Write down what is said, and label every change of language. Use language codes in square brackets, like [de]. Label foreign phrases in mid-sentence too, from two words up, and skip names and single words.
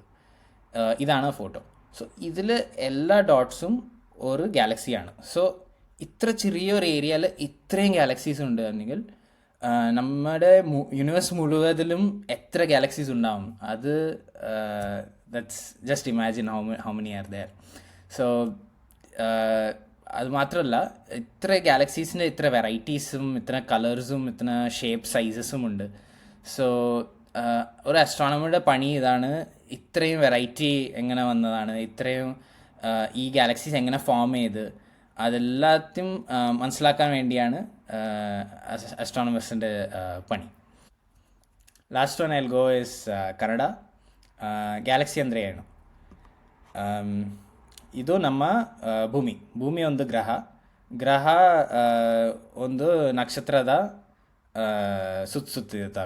[ml] ഇതാണ് ഫോട്ടോ. സോ ഇതിൽ എല്ലാ ഡോട്ട്സും ഒരു ഗാലക്സിയാണ്. സോ ഇത്ര ചെറിയൊരു ഏരിയയിൽ ഇത്രയും ഗാലക്സീസ് ഉണ്ട് എന്നെങ്കിൽ നമ്മുടെ യൂണിവേഴ്സ് മുഴുവതിലും എത്ര ഗാലക്സീസ് ഉണ്ടാവും അത് [en] that's just imagine how many are there. [ml] സോ അത് മാത്രമല്ല, ഇത്ര ഗാലക്സീസിൻ്റെ ഇത്ര വെറൈറ്റീസും ഇത്ര കളേഴ്സും ഇത്ര [en] shape sizes [ml] ഉണ്ട്. സോ ഒരു ആസ്ട്രോണമറുടെ പണി ഇതാണ്, ഇത്രയും വെറൈറ്റി എങ്ങനെ വന്നതാണ്, ഇത്രയും ഈ ഗാലക്സീസ് എങ്ങനെ ഫോം ചെയ്ത് അതെല്ലാத்தையும் മനസ്സിലാക്കാൻ വേണ്ടിയാണ് ആസ്ട്രോണമേഴ്സിൻ്റെ പണി. [en] last one I'll go is Kannada. [kn] ಗ್ಯಾಲಕ್ಸಿ ಅಂದರೆ ಏನು? ಇದು ನಮ್ಮ ಭೂಮಿ ಒಂದು ಗ್ರಹ ಒಂದು ನಕ್ಷತ್ರದ ಸುತ್ತಿರ್ತವೆ.